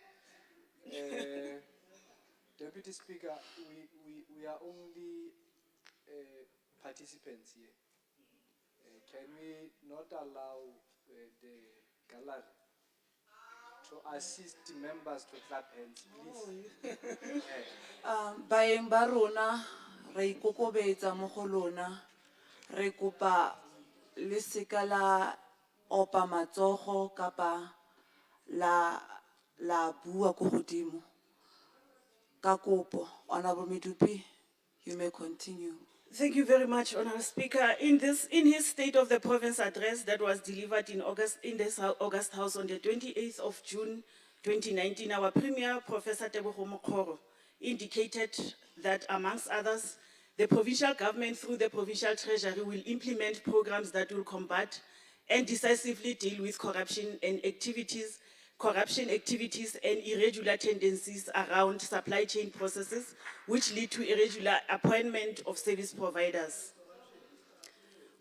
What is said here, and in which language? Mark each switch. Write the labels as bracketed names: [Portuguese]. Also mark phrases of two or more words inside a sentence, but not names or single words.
[English] Deputy Speaker, we are only participants here. Can we not allow the gallery to assist members to clap hands, please? [Tswana] Baeng ba rona re ikokobetsa mo go lona re kopa le seka la opa matsogo kapa la bua go godimo ka kopo. [English] Honorable Midupi, you may continue. Thank you very much, Honorable Speaker. In his State of the Province address that was delivered in this August House on the 28th of June 2019, our Premier, Professor Tebogo Mokoro, indicated that, amongst others, the provincial government through the provincial treasury will implement programs that will combat and decisively deal with corruption activities and irregular tendencies around supply chain processes, which lead to irregular appointment of service providers.